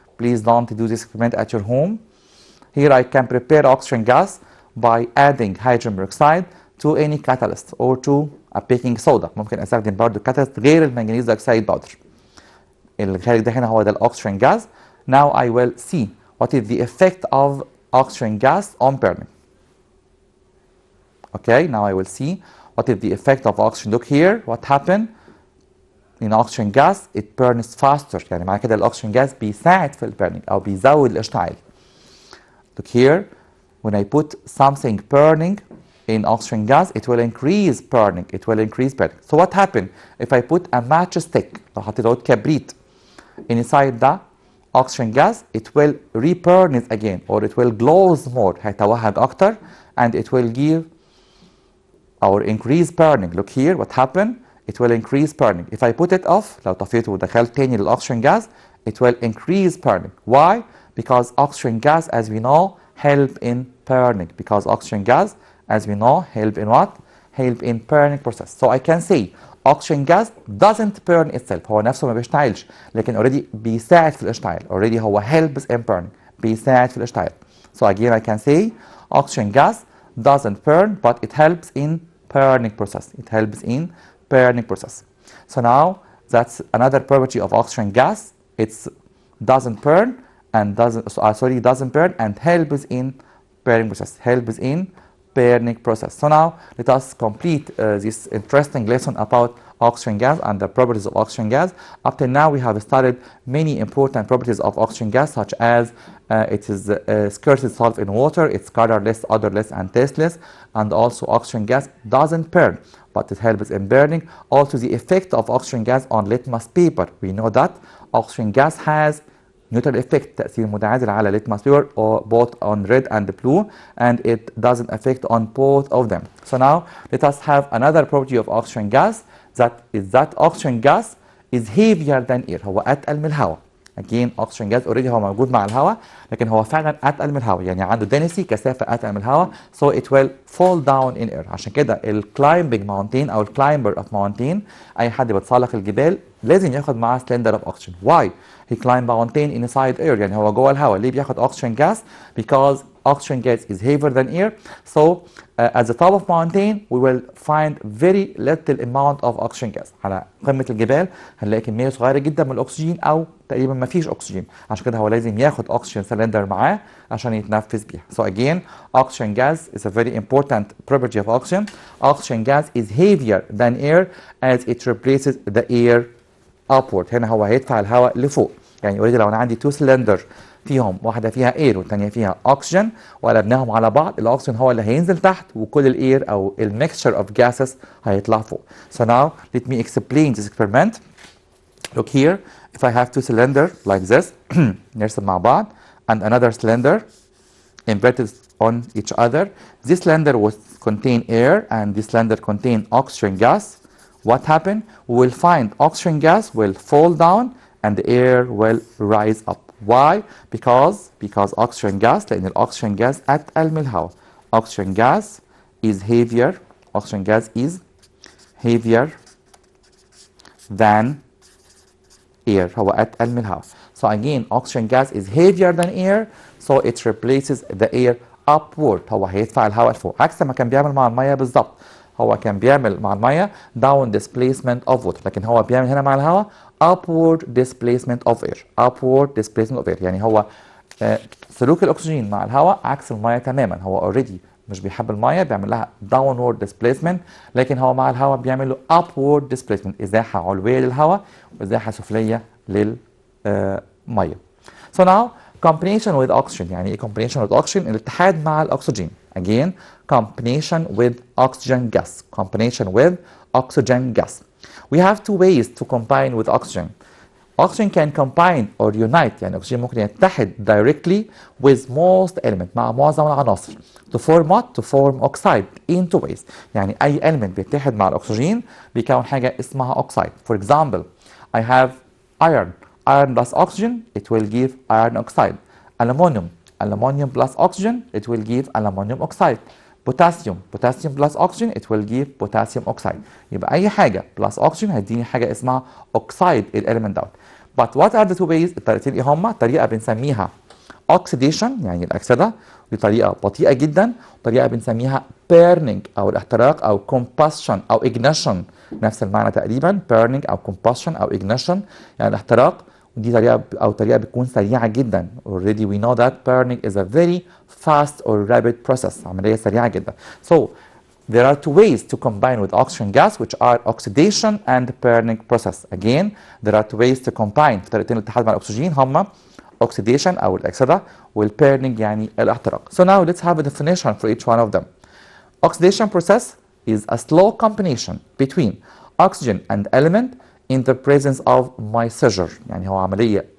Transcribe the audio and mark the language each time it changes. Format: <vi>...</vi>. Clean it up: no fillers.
<en>Please don't do this experiment at your home. Here I can prepare oxygen gas by adding hydrogen peroxide to any catalyst or to a baking soda.</en> <ar>ممكن أستخدم برضه catalyst غير المنجنيز دايوكسيد باودر. الخارج ده هنا هو ده الأكسجين gas.</ar> <en>Now I will see what is the effect of oxygen gas on burning. Okay, now I will see what is the effect of oxygen. Look here, what happened in oxygen gas, it burns faster.</en> <ar>يعني معنى كده الأكسجين gas بيساعد في burning أو بيزود الاشتعال.</ar> <en>Look here, when I put something burning in oxygen gas, it will increase burning. So what happened if I put a matchstick,</en> <ar>لو حطيت عود كبريت</ar> <en>inside the oxygen gas, it will reburn it again or it will glows more.</en> <ar>هيتوهج أكتر</ar> <en>and it will give or increase burning. Look here what happened. It will increase burning. If I put it off,</en> <ar>لو طفيته ودخلت تاني للأكسجين</ar> <en>gas, it will increase burning. Why? Because oxygen gas, as we know, help in burning. Because oxygen gas, as we know, help in what? Help in burning process. So I can say oxygen gas doesn't burn itself.</en> <ar>هو نفسه ما بيشتعلش، لكن already بيساعد في الاشتعال. Already هو</ar> <en>helps in burning.</en> <ar>بيساعد في الاشتعال.</ar> <en>So again I can say oxygen gas doesn't burn, but it helps in burning process. It helps in burning process. So now that's another property of oxygen gas. It doesn't burn and doesn't burn and helps in burning process. Helps in burning process. So now let us complete this interesting lesson about oxygen gas and the properties of oxygen gas. Up till now we have studied many important properties of oxygen gas, such as it is scarcely dissolved in water, it's colorless, odorless and tasteless, and also oxygen gas doesn't burn, but it helps in burning. Also the effect of oxygen gas on litmus paper. We know that oxygen gas has neutral effect,</en> <ar>تأثير متعادل على</ar> <en>litmus paper, or both on red and blue, and it doesn't affect on both of them. So now let us have another property of oxygen gas, that oxygen gas is heavier than air.</en> <ar>هو أتقل من الهواء. Again oxygen gas already هو موجود مع الهواء، لكن هو فعلا أتقل من الهواء، يعني عنده density كثافة أتقل من الهواء.</ar> <en>So it will fall down in air.</en> <ar>عشان كده</ar> <en>climbing mountain</en> <ar>أو</ar> <en>climber of mountain،</en> <ar>أي حد بيتسلق الجبال لازم ياخد معاه</ar> <en>cylinder of oxygen. Why? He climb mountain inside air.</en> <ar>يعني هو جوه الهواء. ليه بياخد</ar> <en>oxygen gas? Because oxygen gas is heavier than air. So at the top of mountain we will find very little amount of oxygen gas.</en> <ar>على قمة الجبال هنلاقي كمية صغيرة جدا من الأكسجين أو تقريبا ما فيش أكسجين. عشان كده هو لازم ياخد oxygen cylinder معاه عشان يتنفس بيها.</ar> <en>So again oxygen gas is a very important property of oxygen. Oxygen gas is heavier than air as it replaces the air upward.</en> <ar>هنا هو هيدفع الهواء لفوق. يعني اوريدي لو انا عندي تو سلندر فيهم واحده فيها اير والثانيه فيها اوكسجين وقلبناهم على بعض، الاكسجين هو اللي هينزل تحت وكل الاير او الميكستشر اوف جاسز هيطلع فوق.</ar> <en>So now let me explain this experiment. Look here, if I have two cylinders like this</en> <ar>نرسم مع بعض</ar> <en>and another cylinder inverted on each other. This cylinder will contain air and this cylinder contain oxygen gas. What happened? We will find oxygen gas will fall down and the air will rise up. Why? Because oxygen gas،</en> <ar>لأن الأكسجين gas أتقل من الهواء.</ar> <en>Oxygen gas is heavier. Oxygen gas is heavier than air.</en> <ar>هو أتقل من الهواء.</ar> <en>So again oxygen gas is heavier than air, so it replaces the air upward.</en> <ar>هو هيدفع الهواء لفوق عكس ما كان بيعمل مع المية بالظبط. هو كان بيعمل مع المية</ar> <en>down displacement of water،</en> <ar>لكن هو بيعمل هنا مع الهواء</ar> <en>upward displacement of air. upward displacement of air</en> <ar>يعني هو سلوك الأكسجين مع الهواء عكس المية تماما. هو already مش بيحب المية، بيعمل لها downward displacement، لكن هو مع الهواء بيعمل له</ar> <en>upward displacement،</en> <ar>إزاحة علوية للهواء وإزاحة سفلية للمية.</ar> <en>So now combination with oxygen.</en> <ar>يعني ايه</ar> <en>combination with oxygen؟</en> <ar>الاتحاد مع الأكسجين.</ar> <en>Again combination with oxygen gas. Combination with oxygen gas. We have two ways to combine with oxygen. Oxygen can combine or unite،</en> <ar>يعني الأكسجين ممكن يتحد</ar> <en>directly with most element،</en> <ar>مع معظم العناصر.</ar> <en>To form what? To form oxide in two ways.</en> <ar>يعني أي element بيتحد مع الأكسجين بيكون حاجة اسمها oxide.</ar> <en>For example I have iron. Iron plus oxygen it will give iron oxide. Aluminum. Aluminum plus oxygen it will give aluminum oxide. Potassium. Potassium plus oxygen it will give potassium oxide.</en> <ar>يبقى أي حاجة plus oxygen هيديني حاجة اسمها oxide الإليمنت دوت.</ar> <en>But what are the two ways؟</en> <ar>الطريقتين إيه هما؟ طريقة بنسميها oxidation يعني الأكسدة، ودي طريقة بطيئة جدا، وطريقة بنسميها burning أو الاحتراق أو combustion أو ignition، نفس المعنى تقريبا burning أو combustion أو ignition يعني الاحتراق. ودي طريقة بتكون سريعة جدا.</ar> <en>Already we know that burning is a very fast or rapid process.</en> <ar>عملية سريعة جدا.</ar> <en>So there are two ways to combine with oxygen gas which are oxidation and burning process. Again there are two ways to combine.</en> <ar>طريقتين الاتحاد مع الأكسجين هما oxidation أو الأكسدة والburning يعني الاحتراق.</ar> <en>So now let's have a definition for each one of them. Oxidation process is a slow combination between oxygen and element in the presence of misceger.</en> <ar>يعني هو عملية</ar>